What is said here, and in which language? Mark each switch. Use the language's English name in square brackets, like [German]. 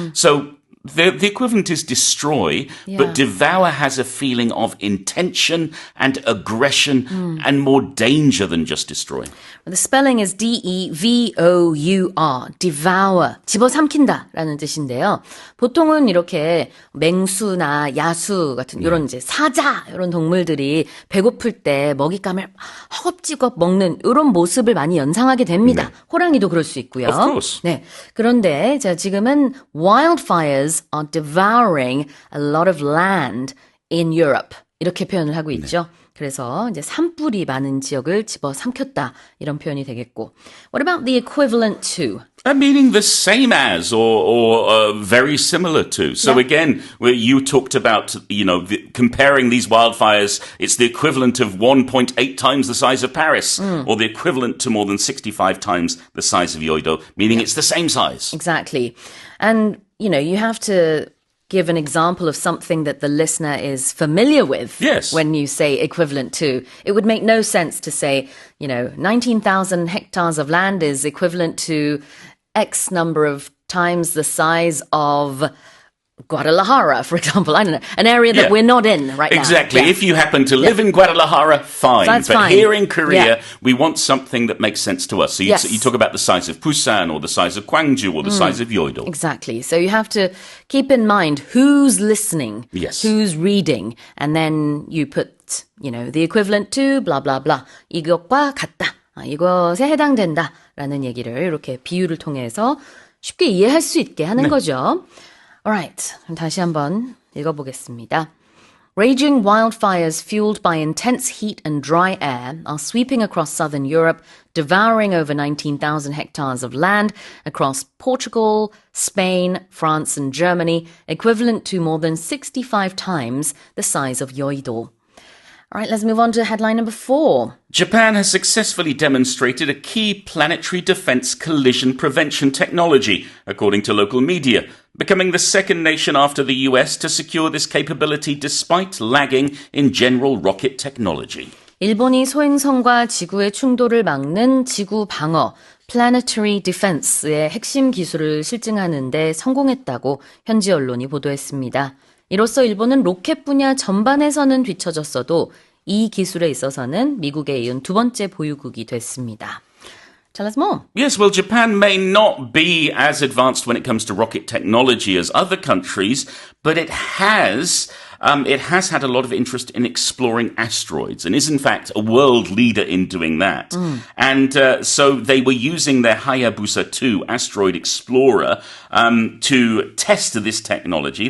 [English] So the equivalent is destroy, but devour has a feeling of intention and aggression and more danger than just destroy. The spelling is D-E-V-O-U-R, devour, [Korean] 집어삼킨다 라는 뜻인데요. 보통은 이렇게 맹수나 야수 같은 이런 이제 사자 이런 동물들이 배고플 때 먹잇감을 허겁지겁 먹는 이런 모습을 많이 연상하게 됩니다. 호랑이도 그럴 수 있고요. [English] Of course. [Korean] 네, 그런데 자, 지금은 [English] wildfires are devouring a lot of land in Europe [Korean] 이렇게 표현을 하고 있죠. 그래서 이제 산불이 많은 지역을 집어삼켰다 이런 표현이 되겠고. [English] What about the equivalent to? Meaning the same as or very similar to. So again, where you talked about, comparing these wildfires, it's the equivalent of 1.8 times the size of Paris or the equivalent to more than 65 times the size of Yeouido, meaning it's the same size. Exactly. And, you have to give an example of something that the listener is familiar with. Yes. When you say equivalent to. It would make no sense to say, 19,000 hectares of land is equivalent to X number of times the size of Guadalajara, for example. I don't know. An area that we're not in right now. Exactly. Yeah. If you happen to live in Guadalajara, fine. That's but fine. here in Korea, we want something that makes sense to us. So Yes. you talk about the size of Busan or the size of Gwangju or the size of Yeouido. Exactly. So you have to keep in mind who's listening, Yes. who's reading, and then you put, the equivalent to blah, blah, blah. [Korean] 이것과 같다. 이것에 해당된다라는 얘기를 이렇게 비유를 통해서 쉽게 이해할 수 있게 하는 거죠. Alright, 그럼 다시 한번 읽어보겠습니다. [English] Raging wildfires fueled by intense heat and dry air are sweeping across southern Europe, devouring over 19,000 hectares of land across Portugal, Spain, France, and Germany, equivalent to more than 65 times the size of Yeouido. All right, let's move on to headline number 4. Japan has successfully demonstrated a key planetary defense collision prevention technology, according to local media, becoming the second nation after the US to secure this capability despite lagging in general rocket technology. [Korean] 일본이 소행성과 지구의 충돌을 막는 지구 방어, planetary defense의 핵심 기술을 실증하는 데 성공했다고 현지 언론이 보도했습니다. 이로써 일본은 로켓 분야 전반에서는 뒤처졌어도 이 기술에 있어서는 미국에 이은 두 번째 보유국이 됐습니다. [English] Tell us more. Yes, well, Japan may not be as advanced when it comes to rocket technology as other countries, but it has had a lot of interest in exploring asteroids and is, in fact, a world leader in doing that. And so they were using their Hayabusa 2 asteroid explorer to test this technology.